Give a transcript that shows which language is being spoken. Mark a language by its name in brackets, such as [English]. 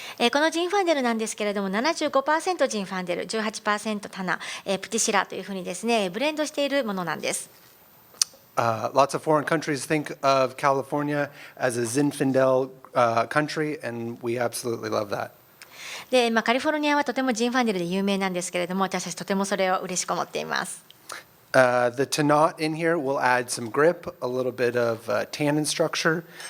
[Japanese] このジンファンデルなんですけれども、75% ジンファンデル、18% タナ、プティシラというふうにですね、ブレンドしているものなんです。 [English] Lots of foreign countries think of California as a Zinfandel country, and we absolutely love that. [Japanese] で、カリフォルニアはとてもジンファンデルで有名なんですけれども、私たちとてもそれを嬉しく思っています。 [English] The Tannat in here will add some grip, a little bit of tannin structure.